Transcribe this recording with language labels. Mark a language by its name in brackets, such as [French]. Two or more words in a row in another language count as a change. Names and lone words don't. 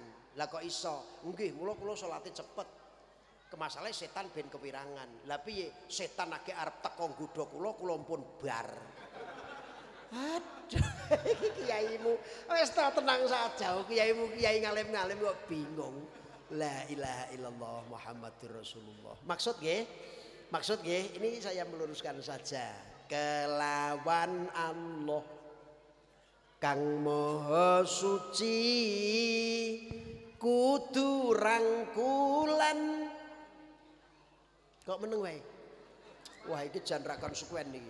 [Javanese] Lah kok iso? Nggih, kula salate cepet. Kemasalahe setan ben kewirangan. Lah piye? Setan akeh arep teko nggodha kula pun bar. Aduh, iki kiaimu wis [Indonesian] tenang saja. [Javanese] Kiaimu kiai ngalim-ngalim kok bingung. [Arabic] لا إله إلا الله محمد رسول الله. [Indonesian] Maksud nggih, ini saya meluruskan saja. [Javanese] Kelawan Allah Kang Maha Suci kudu rangkulan. Kok meneng wae? Wah iki jan ra konsekuen iki.